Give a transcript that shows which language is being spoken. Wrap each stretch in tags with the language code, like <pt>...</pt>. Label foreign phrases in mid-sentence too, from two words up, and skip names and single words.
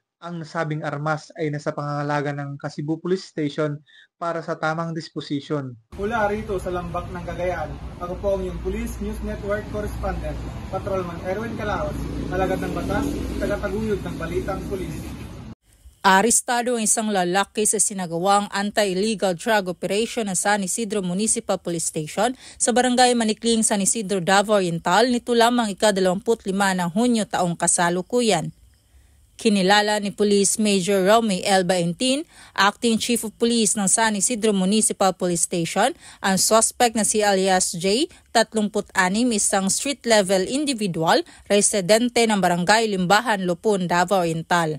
<tl>Ang nasabing armas ay nasa pangangalaga ng Kasibu Police Station para sa tamang disposisyon. Mula rito sa Lambak ng Cagayan, ako po ang iyong Police News Network Correspondent, Patrolman Erwin Calaos, alagad ng batas, tagataguyod ng balitang pulis. Arestado ang isang lalaki sa sinagawang</tl> <en>anti-illegal drug operation</en> <tl>ng San Isidro Municipal Police Station sa Barangay Manikling, San Isidro, Davao Oriental nito lamang ika-25 ng Hunyo taong kasalukuyan. Kinilala ni Police Major Romy L. Baentin,</tl> <en>Acting Chief of Police</en> <tl>ng San Isidro Municipal Police Station, ang suspect na si alias J, 36, isang</tl> <en>street-level individual,</en> <tl>residente ng Barangay Limbahan, Lupon, Davao Oriental.</tl>